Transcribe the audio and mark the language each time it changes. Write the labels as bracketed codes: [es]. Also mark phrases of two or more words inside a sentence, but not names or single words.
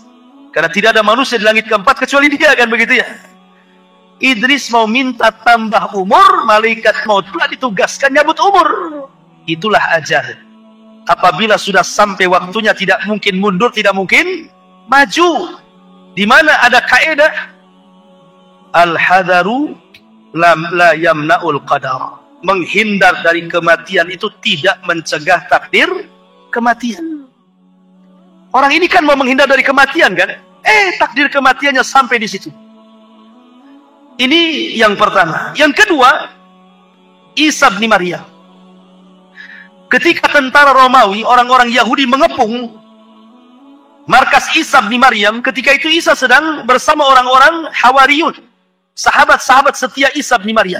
[id] Karena tidak ada manusia di langit keempat kecuali dia, kan begitu ya?" Idris mau minta tambah umur, malaikat maut pula ditugaskan nyabut umur. Itulah ajal. Apabila sudah sampai waktunya, tidak mungkin mundur, tidak mungkin maju. Di mana ada kaidah [ar] الحذر لا يمنع القدر. [id] Menghindar dari kematian itu tidak mencegah takdir kematian. Orang ini kan mau menghindar dari kematian kan? Takdir kematiannya sampai di situ. Ini yang pertama. Yang kedua, Isa bin Maryam. Ketika tentara Romawi, orang-orang Yahudi mengepung markas Isa bin Maryam, ketika itu Isa sedang bersama orang-orang Hawariyun, sahabat-sahabat setia Isa bin Maryam.